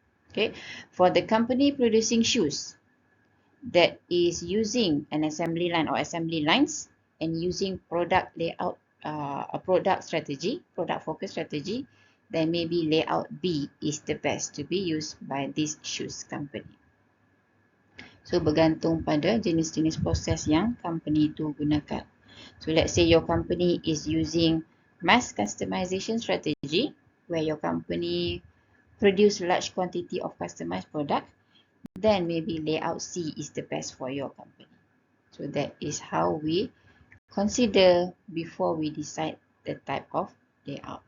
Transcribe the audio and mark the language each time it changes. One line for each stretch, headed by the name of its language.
English: Okay, for the company producing shoes that is using an assembly line or assembly lines and using product layout, a product strategy, product focus strategy, then maybe layout B is the best to be used by this shoes company.
Malay: So bergantung pada jenis-jenis proses yang company itu gunakan.
English: So let's say your company is using mass customization strategy, where your company produce large quantity of customized product, then maybe layout C is the best for your company. So that is how we consider before we decide the type of layout.